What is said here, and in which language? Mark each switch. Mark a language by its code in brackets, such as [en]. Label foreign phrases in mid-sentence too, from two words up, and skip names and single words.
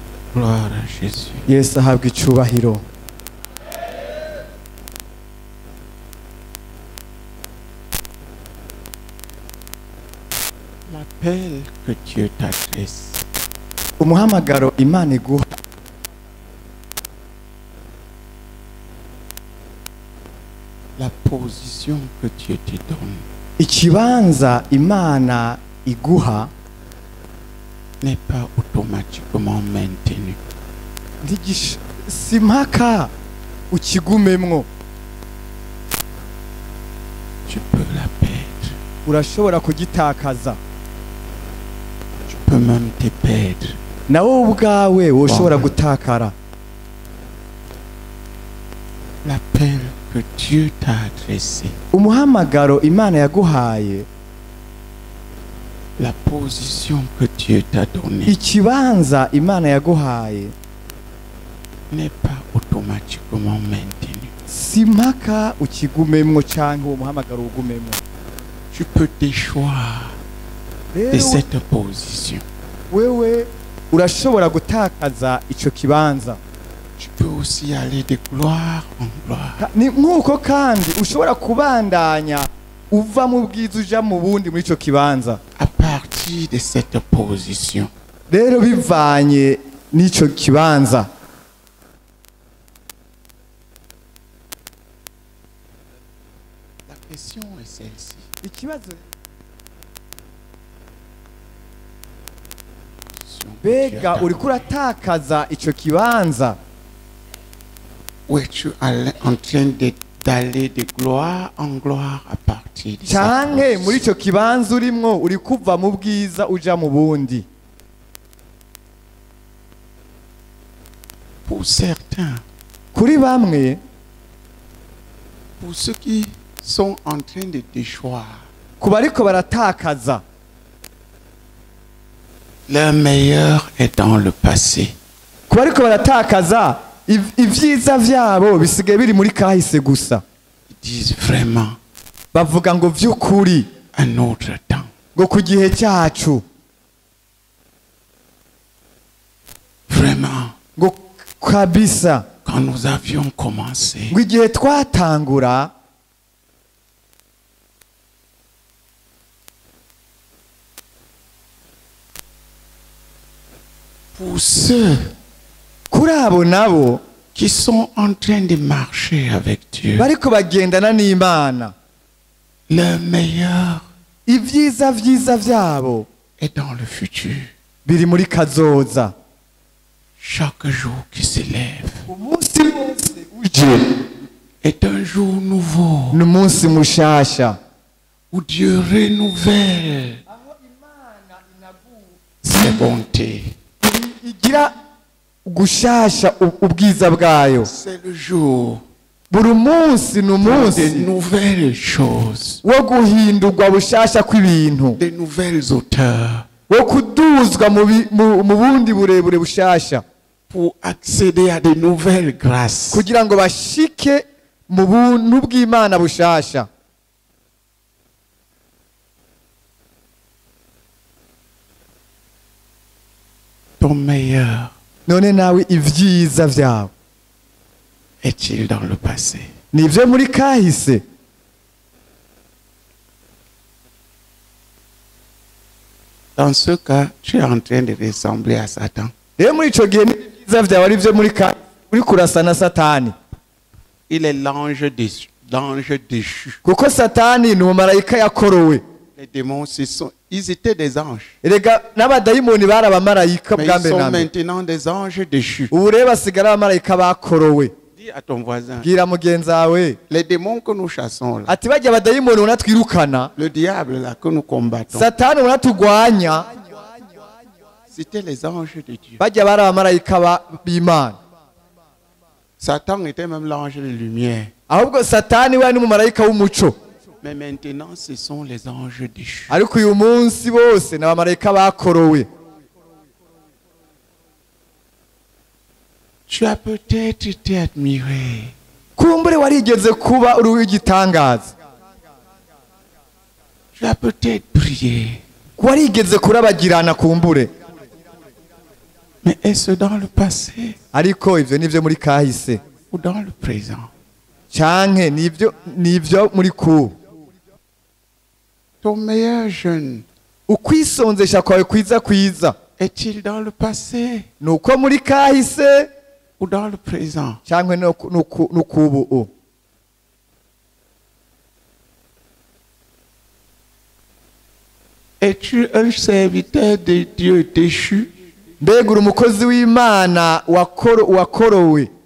[fr] Gloire à Jésus. [rn] Yesu ahabwa icubahiro. [fr] L'appel que Dieu t'adresse, [rn] Umuhamagaro Imana iguha, [fr] la position que Dieu te donne, [rn] ikibanza Imana iguha [fr] n'est pas automatiquement maintenue. [rn] si mpaka ukigumemwo. [fr] Tu peux la perdre. [rn] Urashobora kugitakaza. [fr] Tu peux même te perdre. [rn] Nawe ubwawe woshobora gutakara. [fr] L'appel que Dieu t'a adressé, [rn] Umuhamagaro Imana yaguhaye, [fr] la position que Dieu t'a donnée, [rn] ikibanza Imana yaguhaye [fr] n'est pas automatiquement maintenue. [rn] si mpaka ukigumemwo canke uwo muhamagaro ugumemwo. [fr] Tu peux déchoir de [rn] Rero [fr] cette position. [rn] wewe urashobora gutakaza ico kibanza. [fr] Tu peux aussi aller de gloire en gloire. [rn] Ni nkuko kandi ushobora kubandanya uva mu bwiza uja mu bundi muri ico kibanza. [fr] À partir de cette position, [rn] Rero bivanye n'ico kibanza. [fr] la question est celle-ci. [rn] Ikibazo [fr] Position que Dieu [rn] bega [fr] t'a [rn] uriko uratakaza ico kibanza, [fr] Où es-tu en train d'aller de gloire en gloire à partir de cette [rn] canke muri [fr] position? [rn] ico kibanza urimwo uri kuva mu bwiza uja mu bundi. [fr] Pour certains, [rn] Kuri bamwe, [fr] pour ceux qui sont en train de déchoir, [rn] ku bariko baratakaza, [fr] leur meilleur est dans le passé. [rn] ku bariko baratakaza, ivyiza vyabo bisigaye biri muri kahise gusa. [fr] Ils disent vraiment [rn] Bavuga ngo vy'ukuri, [fr] un autre temps. [rn] ngo ku gihe cyacu, [fr] Vraiment, [rn] ngo kabisa, [fr] quand nous avions commencé, [rn] ngo igihe twatangura, [fr] pour ceux [rn] kuri abo nabo [fr] qui sont en train de marcher avec Dieu, [rn] bariko bagendana n'Imana, [fr] leur meilleur [rn] ivyiza vyiza vyabo [fr] est dans le futur. [rn] biri muri kazoza. [fr] Chaque jour qui se lève [rn] Umunsi wose uje [fr] est un jour nouveau [rn] n'umunsi mushasha, [fr] où Dieu renouvelle ses bontés. [rn] igira gushasha ubwiza bwayo. [fr] C'est le jour [rn] Buri munsi [fr] de [rn] n'umunsi [fr] nouvelles choses, [rn] wo guhindurwa bushasha kw'ibintu, [fr] de nouvelles hauteurs [rn] wo kuduzwa mu bundi burebure bushasha, [fr] pour accéder à de nouvelles grâces. [rn] kugira ngo bashike mu buntu bw'Imana bushasha. [fr] Ton meilleur [rn] None nawe ivyiza vyawe [fr] est-il dans le passé? [rn] nivyo muri kahise? [fr] Dans ce cas, tu es en train de ressembler à Satan. [rn] Rero muri ico gihe n'ivyiza vyawe ari vyo muri kahise, uri kurasa na Satani, [fr] Il est l'ange déchu. [rn] kuko Satani ni umumarayika yakorowe. [fr] Les démons, ils étaient des anges. [rn] Erega n'abadayimoni bari abamarayika [fr] Mais [rn] bwa [fr] ils [rn] mbere [fr] sont [rn] na mbere. [fr] maintenant des anges déchus. [rn] Ubu rero basigara abamarayika bakorowe. [fr] Dis à ton voisin, [rn] Bwira mugenzi wawe [fr] les démons que nous chassons là, [rn] ati bajya abadayimoni ubona twirukana, [fr] le diable là que nous combattons, [rn] Satani ubona tugwanya, [fr] c'était les anges de Dieu. [rn] bajya bari abamarayika b'Imana. [fr] Satan était même l'ange de lumière. [rn] Ahubwo Satani we ni umumarayika w'umuco, [fr] Mais maintenant, ce sont les anges déchus. [rn] ariko uyu munsi bose ni abamarayika bakorowe. [fr] Tu as peut-être été admiré. [rn] Kumbure warigeze kuba uri w'igitangaza, [fr] Tu as peut-être prié. [rn] warigeze kurabagirana kumbure, [fr] Mais est-ce dans le passé [rn] ariko ivyo nivyo muri kahise [fr] ou dans le présent? [rn] canke nivyo muri kubu. [fr] Ton meilleur jeûne [rn] Ukwisonzesha kwawe kwiza [fr] est-il dans le passé [rn] nuko muri kahise [fr] ou dans le présent? [rn] canke nukubu? [fr] Es-tu un serviteur de Dieu déchu? [rn] Mbega uri umukozi w'Imana wakorowe